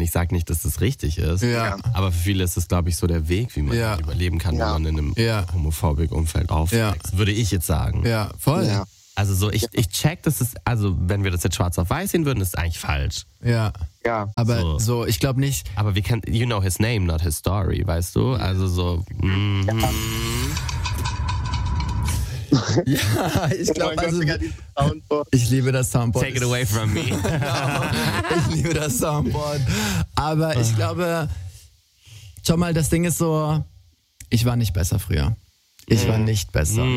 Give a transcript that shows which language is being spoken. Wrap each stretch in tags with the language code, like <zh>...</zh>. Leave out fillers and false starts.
<de>Ich sag nicht, dass das richtig ist. Ja. Aber für viele ist das, glaube ich, so der Weg, wie man überleben kann, wenn man in einem homophobigen Umfeld aufwächst. Ja. Würde ich jetzt sagen. Ja, voll. Ja. Also so, ich check, das ist, also wenn wir das jetzt schwarz auf weiß sehen würden, ist es eigentlich falsch. Ja. Ja. Aber so ich glaube nicht. Aber</de> <en>we can, you know his name, not his story,</en> <de>weißt du? Also so. Ja, ich glaube, also ich liebe das Soundboard.</de> <en>Take it away from me.</en> <de>Ich liebe das Soundboard. Aber ich glaube, schau mal, das Ding ist so, ich war nicht besser früher. Ich war nicht besser. Mm.</de>